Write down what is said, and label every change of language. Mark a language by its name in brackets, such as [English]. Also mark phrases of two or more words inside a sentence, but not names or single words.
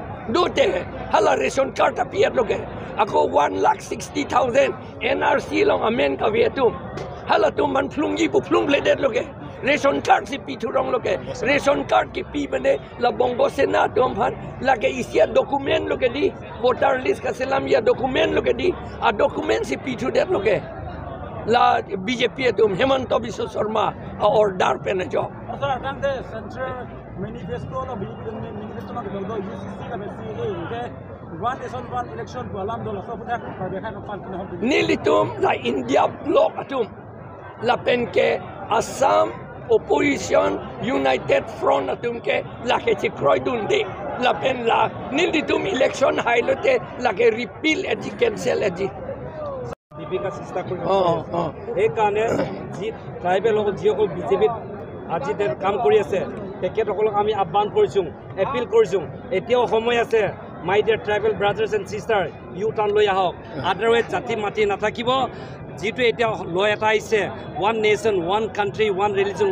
[Karbi] dote hala [English] ration card [Karbi] apiat lo ke ako 1,60,000 NRC long amen ka vietum hala tum man flung ji pu flung bledet lo ke [English] ration card [Karbi] si pi thurong lo ke [English] ration card [Karbi] ki pi bane la bongo sena tum phan la ke isia document lo ke di [English] voter list [Karbi] ka selam ya document lo ke di a document si pi thu det lo ke la BJP tum Hemanta Biswa Sharma order pen jo sir kante [English] central manifesto [Karbi] no manifesto no do UCC la BCA ke [English] one nation one election [Karbi] ko alam do la so puta ka dekha ka pan kina nilitum la India block atum la pen ke Assam Opposition United Front atum ke la ke chikroy dunde la pen la nilitum election hailote la ke repeal eji cancel eji [Assamese] দীপিকা চেষ্টা কৰি এই কাৰণে যি ট্ৰাইবেল যিসকল বিজেপিত আজি কাম কৰি আছে তেখেতসকলক আমি আহ্বান কৰিছোঁ এপিল কৰিছোঁ এতিয়াও সময় আছে [English] my dear tribal brothers and sister U turn [Assamese] লৈ আহক আদাৰৱাইজ জাতি মাতি নাথাকিব যিটো এতিয়া ল এটা আহিছে [English] one nation one country one religion